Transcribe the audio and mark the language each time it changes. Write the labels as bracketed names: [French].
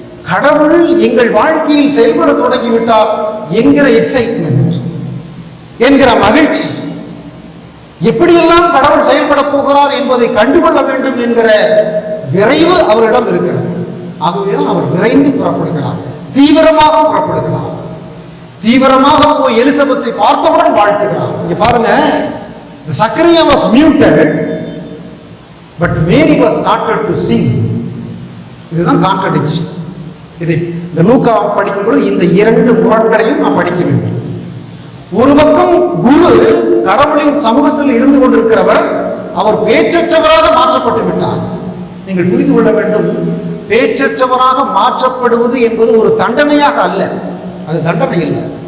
[Tamil] கடவுள் எங்கள் வாழ்க்கையில் செயல்பட தொடங்கிவிட்டார் என்கிற எக்ஸைட்மெண்ட், என்கிற மகிழ்ச்சி, எப்படியெல்லாம் கடவுள் செயல்பட போகிறார் என்பதை கண்டுகொள்ள வேண்டும் என்கிற விரைவு அவரிடம் இருக்கிறது. ஆகவேதான் அவர் விரைந்து புறப்படுகிறார், தீவிரமாக புறப்படுகிறார். தீவிரமாக போய் எலிசபெத்தை பார்த்தவுடன் வாழ்த்துகிறார். இங்க பாருங்க, [English] Zechariah was muted but Mary was started to sing. [Tamil] இதுதான் கான்ட்ரடிக்ஷன். இதை இந்த லூக்கா படிக்கும் பொழுது இந்த இரண்டு முரண்களையும் நாம் படிக்க வேண்டும். ஒரு பக்கம் குரு கடவுளின் சமூகத்தில் இருந்து கொண்டிருக்கிறவர், அவர் பேச்சற்றவராக மாற்றப்பட்டு விட்டார். நீங்கள் புரிந்து கொள்ள வேண்டும், பேச்சற்றவராக மாற்றப்படுவது என்பது ஒரு தண்டனையாக அல்ல, அது தண்டனை இல்லை.